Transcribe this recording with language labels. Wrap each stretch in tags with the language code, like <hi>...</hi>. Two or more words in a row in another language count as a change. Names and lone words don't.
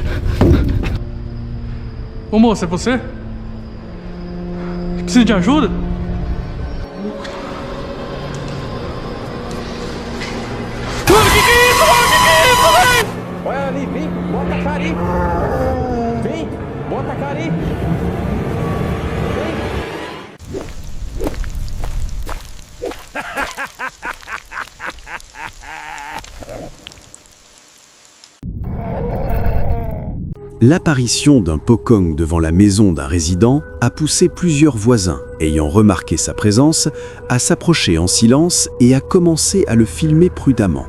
<pt>Ô moça, é você? Precisa de ajuda? Olha ali, vem, bota a cara aí. Vem, bota a cara aí.</pt> <fr>L'apparition d'un Pocong devant la maison d'un résident a poussé plusieurs voisins, ayant remarqué sa présence, à s'approcher en silence et à commencer à le filmer prudemment.</fr>